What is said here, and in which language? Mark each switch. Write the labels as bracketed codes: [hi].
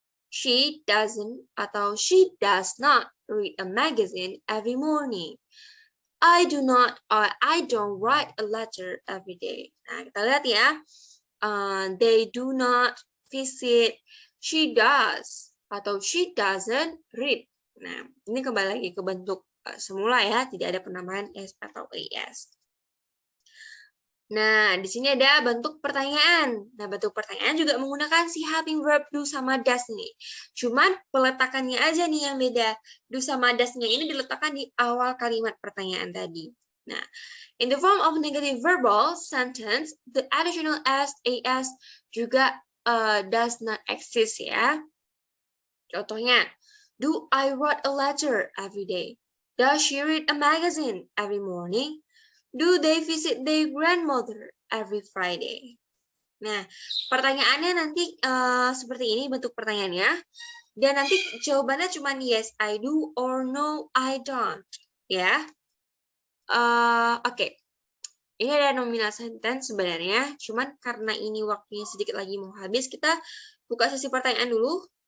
[en] She doesn't [id] atau [en] she does not read a magazine every morning. I do not or I don't write a letter every day. [id] Nah, kita lihat ya. [en] They do not visit. She does [id] atau [en] she doesn't read. [id] Nah, ini kembali lagi ke bentuk semula ya, tidak ada penambahan s atau as. Nah, di sini ada bentuk pertanyaan. Nah, bentuk pertanyaan juga menggunakan si helping verb do sama does nih. Cuman peletakannya aja nih yang beda. Do sama does-nya ini diletakkan di awal kalimat pertanyaan tadi. [en] Nah, in the form of negative verbal sentence, the additional s, as juga does not exist ya. [id] Contohnya, [en] do I write a letter every day? Does she read a magazine every morning? Do they visit their grandmother every Friday? [id] Nah, pertanyaannya nanti seperti ini bentuk pertanyaannya. Dan nanti jawabannya cuma [en] yes, I do, or no, I don't. Ya. Oke. [id] Ini ada nominal sentence sebenarnya. Cuman karena ini waktunya sedikit lagi mau habis, kita buka sesi pertanyaan dulu.